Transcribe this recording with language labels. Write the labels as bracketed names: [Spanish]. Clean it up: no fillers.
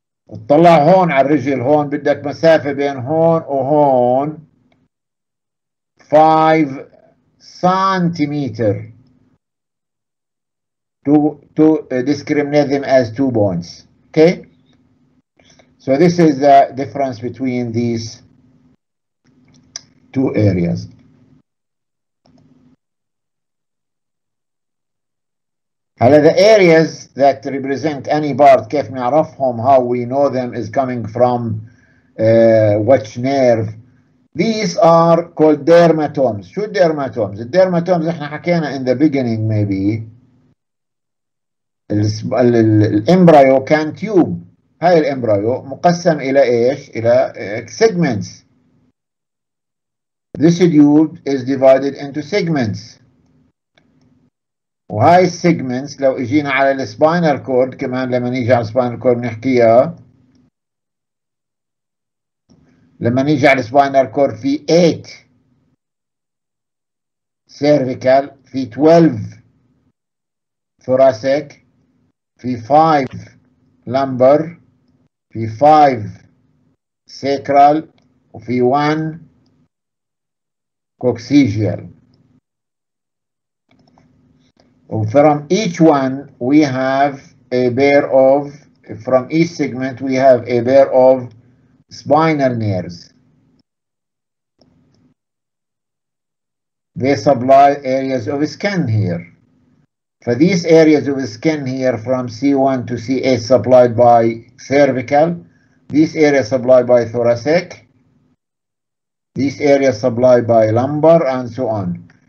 [Arabic] اطلع هون على الرجل، هون بدك مسافة بين هون وهون [English] 5 centimeter to discriminate them as 2 points. Okay? So this is the difference between these 2 areas. [Arabic] هلا [English] the areas that represent any part [Arabic] كيف نعرفهم, [English] how we know them is coming from which nerve. These are called dermatomes. [Arabic] شو [English] dermatomes? [Arabic] الdermatomes احنا حكينا [English] in the beginning maybe. [Arabic] الامبرايو كان تيوب. هاي الامبرايو مقسم الى ايش؟ الى segments. [English] This tube is divided into segments. [Arabic] وهاي السيجمنتس لو اجينا على السباينال كورد كمان، لما نيجي على السباينال كورد بنحكيها. لما نيجي على السباينال كورد في 8 cervical، في 12 thoracic، في 5 lumbar، في 5 sacral، وفي 1 coccygeal. [English] From each one we have a pair of, from each segment we have a pair of spinal nerves. they supply areas of skin here. For these areas of skin here from C1 to C8 supplied by cervical, these areas supplied by thoracic, these areas supplied by lumbar, and so on.